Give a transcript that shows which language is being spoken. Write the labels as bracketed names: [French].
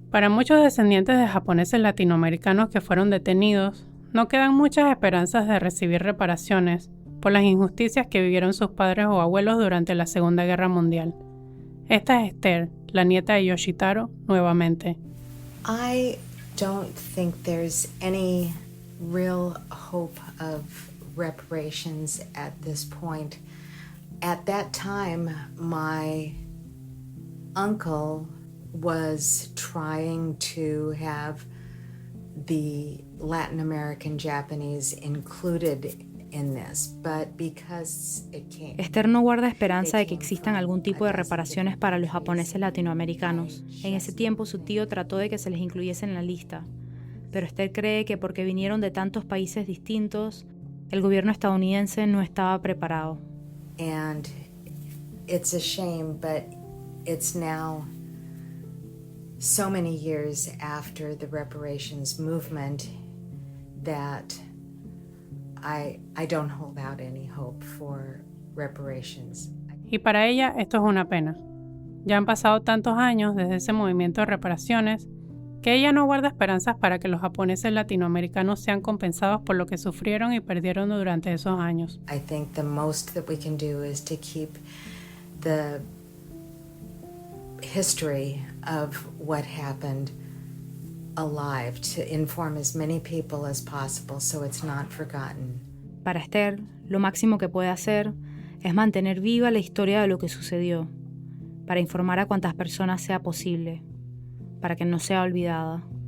[Spanish] Para muchos descendientes de japoneses latinoamericanos que fueron detenidos, no quedan muchas esperanzas de recibir reparaciones por las injusticias que vivieron sus padres o abuelos durante la Segunda Guerra Mundial. Esta es Esther, la nieta de Yoshitaro, nuevamente. [English] I don't think there's any real hope of reparations at this point. At that time, my uncle was trying to have the Latin American Japanese included in this, but because it came. [Spanish] Esther no guarda esperanza de que existan algún tipo de reparaciones para los japoneses latinoamericanos. En ese tiempo su tío trató de que se les incluyese en la lista, pero Esther cree que porque vinieron de tantos países distintos, el gobierno estadounidense no estaba preparado. [English] And it's a shame, but it's now so many years after the reparations movement that I don't hold out any hope for reparations. [Spanish] Y para ella esto es una pena. Ya han pasado tantos años desde ese movimiento de reparaciones que ella no guarda esperanzas para que los japoneses latinoamericanos sean compensados por lo que sufrieron y perdieron durante esos años. [English] I think the most that we can do is to keep the history of what happened alive, to inform as many people as possible so it's not forgotten. [Spanish] Para Esther, lo máximo que puede hacer es mantener viva la historia de lo que sucedió, para informar a cuantas personas sea posible, para que no sea olvidada.